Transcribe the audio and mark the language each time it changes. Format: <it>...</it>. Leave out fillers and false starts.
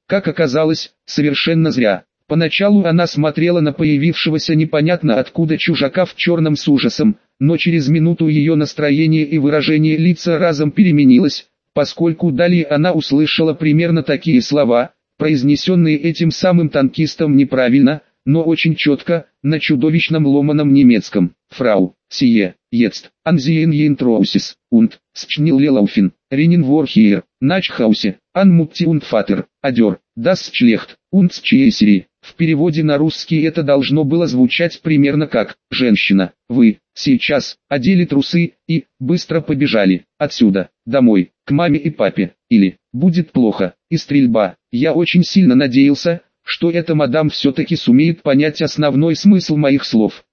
<ru>Как оказалось, совершенно зря. Поначалу она смотрела на появившегося непонятно откуда чужака в черном с ужасом, но через минуту ее настроение и выражение лица разом переменилось, поскольку далее она услышала примерно такие слова, произнесенные этим самым танкистом неправильно, но очень четко, на чудовищном ломаном немецком.</ru> <de>«Фрау, сие, jetzt, an Sie in Ihren Trousers, und, schnelllaufen, rennen wir hier, Nachhause, an Mutti und Vater, adieu, das schlecht, und schiessere».</de> <ru>В переводе на русский это должно было звучать примерно как: «Женщина, вы, сейчас, одели трусы, и, быстро побежали, отсюда, домой, к маме и папе, или, будет плохо, и стрельба». Я очень сильно надеялся, что эта мадам все-таки сумеет понять основной смысл моих слов.</ru>